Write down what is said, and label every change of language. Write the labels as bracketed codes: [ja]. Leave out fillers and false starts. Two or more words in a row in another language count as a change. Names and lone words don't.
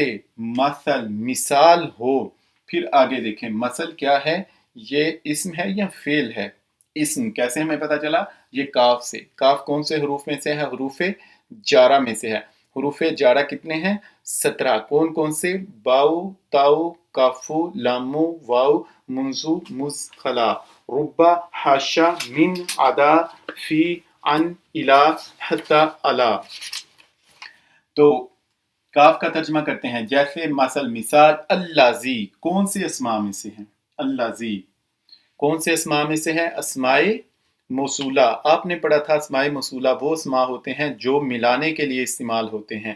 [ur] مثل مثال ہو. پھر آگے دیکھیں مثل کیا ہے؟ یہ اسم ہے یا فعل ہے؟ اسم. کیسے ہمیں پتا چلا؟ یہ کاف سے. کاف کون سے حروف میں سے ہے؟ حروف جارہ میں سے ہے. حروف جارہ کتنے ہیں؟ 17. کون کون سے؟ [ar] باؤ، تاؤ، کافو، لامو، واؤ، منزو، مزخلا، ربا، حاشا، من، عدا، فی، عن، الا، حتی، الا. [ur] تو کاف کا ترجمہ کرتے ہیں جیسے. مثل مثال. اللذی کون سے اسماء میں سے ہیں؟ اللذی کون سے اسماء میں سے ہے؟ اسماء موصولہ. آپ نے پڑھا تھا اسماء موصولہ وہ اسماء ہوتے ہیں جو ملانے کے لیے استعمال ہوتے ہیں.